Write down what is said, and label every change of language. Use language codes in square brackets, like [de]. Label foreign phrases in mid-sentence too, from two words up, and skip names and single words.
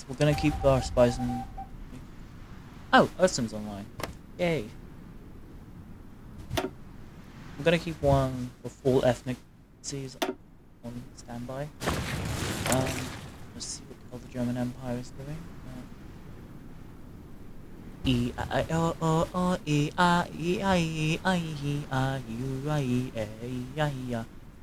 [en] We're gonna keep our spies in. Oh, Earthson's online. Yay. I'm gonna keep one for full ethnicities on standby. Let's see what the hell the German Empire is doing. E I O O O E I E I E I E I U I E A I E I